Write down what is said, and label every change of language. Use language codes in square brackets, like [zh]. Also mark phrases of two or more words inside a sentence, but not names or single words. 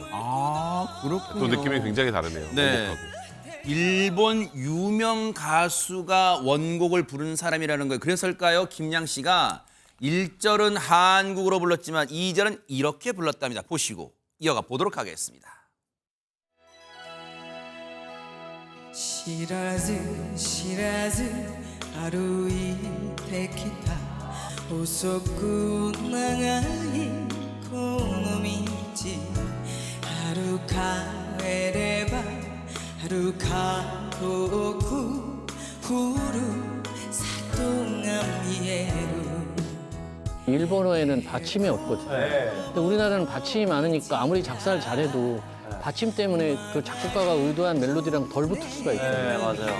[ko] 그렇군요. 또 느낌이 굉장히 다르네요. 네. 원곡하고. 일본 유명 가수가 원곡을 부른 사람이라는 거예요. 그래서일까요? 김양 씨가 1절은 한국어로 불렀지만 2절은 이렇게 불렀답니다. 보시고 이어가 보도록 하겠습니다. [ja] 知らず知らず歩いてきた細く長いこの道遥かえれば遥か遠くふるさとが見える [ko] 일본어에는 받침이 없거든요. 근데 우리나라는 받침이 많으니까 아무리 작사를 잘해도 받침 때문에 그 작곡가가 의도한 멜로디랑 덜 붙을 수가 있거든요. 맞아요.